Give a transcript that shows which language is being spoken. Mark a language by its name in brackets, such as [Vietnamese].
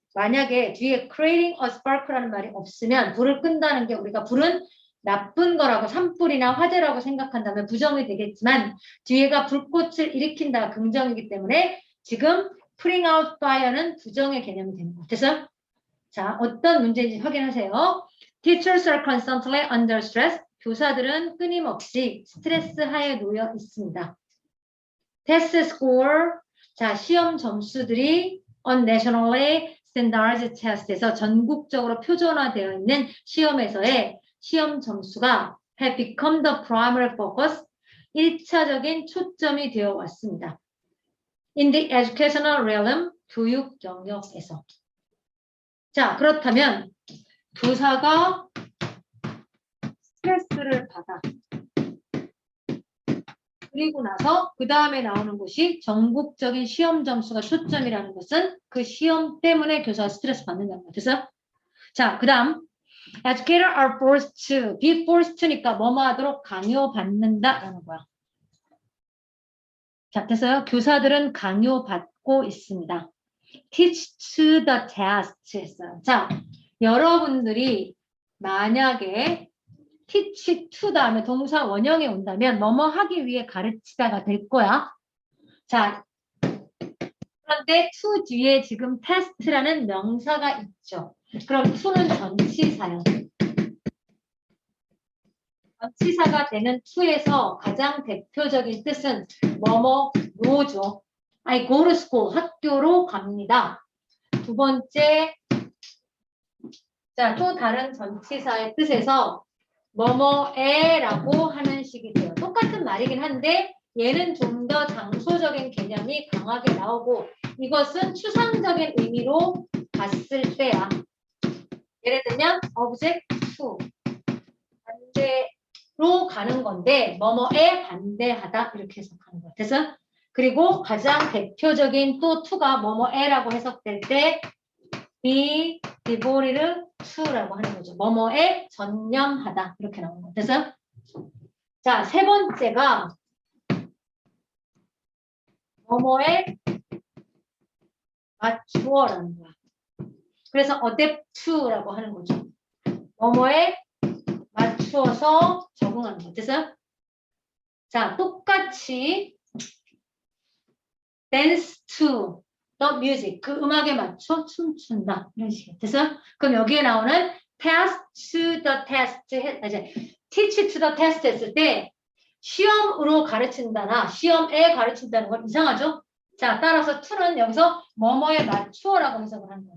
[Korean] 만약에 뒤에 creating a spark 라는 말이 없으면 불을 끈다는 게 우리가 불은 나쁜 거라고 산불이나 화재라고 생각한다면 부정이 되겠지만 뒤에가 불꽃을 일으킨다 긍정이기 때문에 지금 putting out fire 는 부정의 개념이 되는 거예요. 그래서 자, 어떤 문제인지 확인하세요. [English] Teachers are constantly under stress. [Korean] 교사들은 끊임없이 스트레스 하에 놓여 있습니다. [English] Test score. 자, 시험 점수들이 on nationally standardized test에서 전국적으로 표준화되어 있는 시험에서의 시험 점수가 have become the primary focus. [Korean] 1차적인 초점이 되어 왔습니다. [English] In the educational realm, 교육 영역에서. [Korean] 자, 그렇다면 교사가 스트레스를 받아. 그리고 나서 그 다음에 나오는 것이 전국적인 시험 점수가 초점이라는 것은 그 시험 때문에 교사가 스트레스 받는다는 거죠. 그래서 자, 그 다음 educators are forced to, be forced to 니까 뭐뭐 하도록 강요받는다라는 거야. 자, 됐어요? 교사들은 강요받고 있습니다. [English] teach to the test 했어요. [Korean] 자, 여러분들이 만약에 teach to 다음에 동사 원형이 온다면 뭐뭐 하기 위해 가르치다가 될 거야. 자, 그런데 to 뒤에 지금 test라는 명사가 있죠. 그럼 to는 전치사요. 전치사가 되는 to에서 가장 대표적인 뜻은 뭐뭐로죠. [English] I go to school, 학교로 갑니다. [Korean] 두 번째, 자, 또 다른 전치사의 뜻에서 뭐뭐에라고 하는 식이 돼요. 똑같은 말이긴 한데 얘는 좀 더 장소적인 개념이 강하게 나오고 이것은 추상적인 의미로 봤을 때야. 예를 들면 object to 반대로 가는 건데 뭐뭐에 반대하다 이렇게 해석하는 거예요. 그래서 그리고 가장 대표적인 또 to가 뭐뭐에라고 해석될 때 be devoted to 라고 하는 거죠. 뭐뭐에 전념하다 이렇게 나오는 거예요. 그래서 자, 세 번째가 뭐뭐에 맞추어라는 거야. 그래서 adapt to 라고 하는 거죠. 뭐뭐에 맞추어서 적응하는 거. [English] 그래서 자, 똑같이 dance to the music. [Korean] 그 음악에 맞춰 춤춘다. 이런 식이에요. 그래서 그럼 여기에 나오는 pass to the test, 이제 teach to the test 했을 때 시험으로 가르친다나 시험에 가르친다는 건 이상하죠? 자, 따라서 to는 여기서 뭐뭐에 맞추어라고 해석을 하는 거예요.